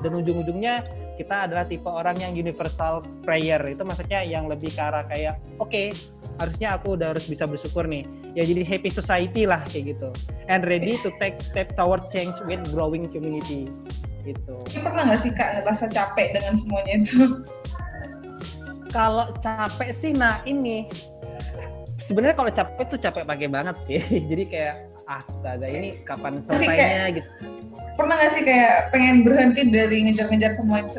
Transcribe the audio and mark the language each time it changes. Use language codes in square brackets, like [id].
[id] Dan ujung-ujungnya kita adalah tipe orang yang universal prayer. Itu maksudnya yang lebih ke arah kayak oke, harusnya aku udah harus bisa bersyukur nih. Ya jadi happy society lah kayak gitu. [en] And ready to take step towards change with growing community. [id] Gitu. Pernah nggak sih Kak ngerasa capek dengan semuanya itu? Kalau capek sih, nah ini sebenarnya kalau capek tuh capek pakai banget sih. Jadi kayak astaga ini kapan selesainya gitu. Pernah nggak sih kayak pengen berhenti dari ngejar-ngejar semua itu?